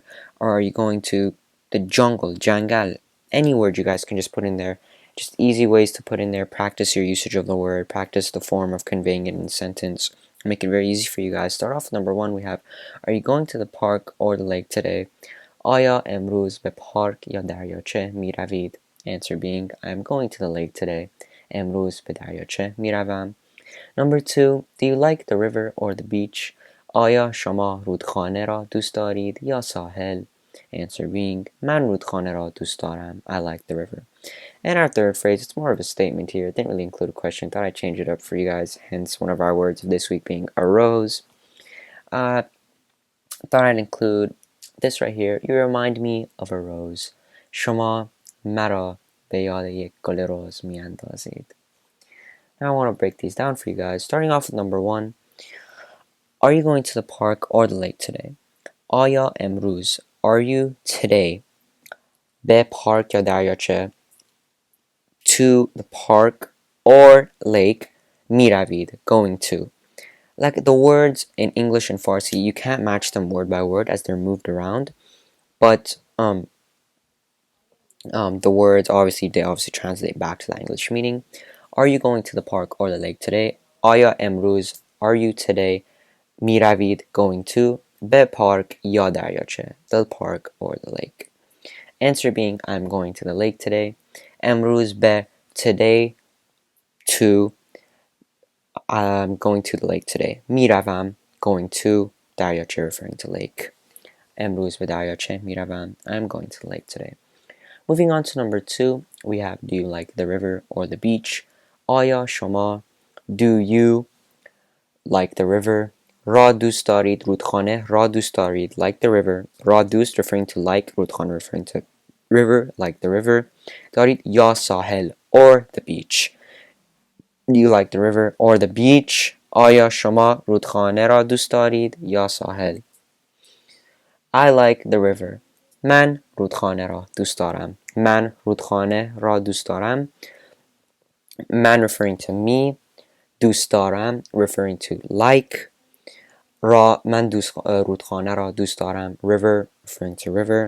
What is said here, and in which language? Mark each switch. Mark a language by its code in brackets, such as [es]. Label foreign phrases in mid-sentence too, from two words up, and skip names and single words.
[en] Or are you going to the jungle, jangal? Any word you guys can just put in there. Just easy ways to put in there. Practice your usage of the word. Practice the form of conveying it in a sentence. Make it very easy for you guys. Start off with number 1. We have, are you going to the park or the lake today? [fa] آیا امروز به پارک یا دریاچه می روید؟ [en] Answer being, I am going to the lake today. [fa] امروز به دریاچه می روم. [en] Number 2, do you like the river or the beach? [fa] آیا شما رودخانه را دوست دارید یا ساحل؟ [en] Answer being, [fa] من رودخانه را دوست دارم. [en] I like the river. And our third phrase, it's more of a statement here. It didn't really include a question. Thought I'd change it up for you guys. Hence, one of our words of this week being arose. Thought I'd include this right here. You remind me of a rose. [fa] شما مرا به یاد یک گل رز میاندازید. [en] Now I want to break these down for you guys. Starting off with number 1. Are you going to the park or the lake today? [fa] آیا امروز, [en] are you today [fa] به پارک یا دریاچه, [en] to the park or lake, میروید, going to. Like the words in English and Farsi, you can't match them word by word as they're moved around. But the words obviously translate back to the English meaning. Are you going to the park or the lake today? [fa] آیا امروز, [en] are you today میروید, going to به park [fa] یا دریاچه, [en] the park or the lake. Answer being, I'm going to the lake today. [fa] امروز به, [en] today, to, I'm going to the lake today. میروم, going to دریاچه, referring to lake. [fa] امروز به دریاچه میروم. [en] I'm going to the lake today. Moving on to number 2, we have, do you like the river or the beach? [fa] آیا شما, [en] do you like the river? [fa] را دوست دارید رودخانه, را دوست دارید, [en] like the river. [fa] را دوست, [en] referring to like, رودخانه, referring to river, like the river. [fa] دارید یا ساحل, [en] or the beach. Do you like the river or the beach? [fa] آیا شما رودخانه را دوست دارید یا ساحل? [en] I like the river. [fa] من رودخانه را دوست دارم. من رودخانه را دوست دارم. من, [en] referring to me. [fa] دوست دارم, [en] referring to like. [fa] را, من رودخانه را دوست دارم. [en] River, referring to river.